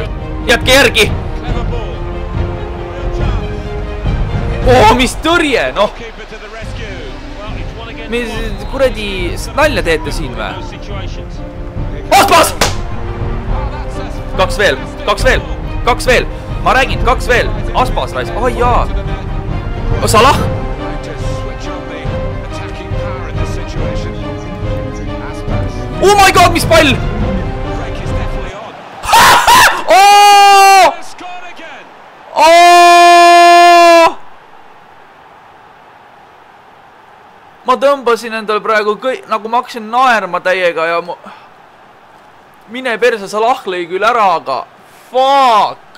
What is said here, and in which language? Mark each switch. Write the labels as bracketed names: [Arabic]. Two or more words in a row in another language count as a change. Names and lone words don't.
[Estonian] Jätke järgi! Mis tõrje, noh! Mis kuradi nalja teete siin või? Aspas! 2 veel. Ma räägin, 2 veel. Aspas rais. Jaa. Salah! [English] Oh my god, [Estonian] mis pall! Ma tõmbasin endal praegu nagu ma hakkasin naerma täiega ja mine perse, Salah lõi küll ära, aga fuck!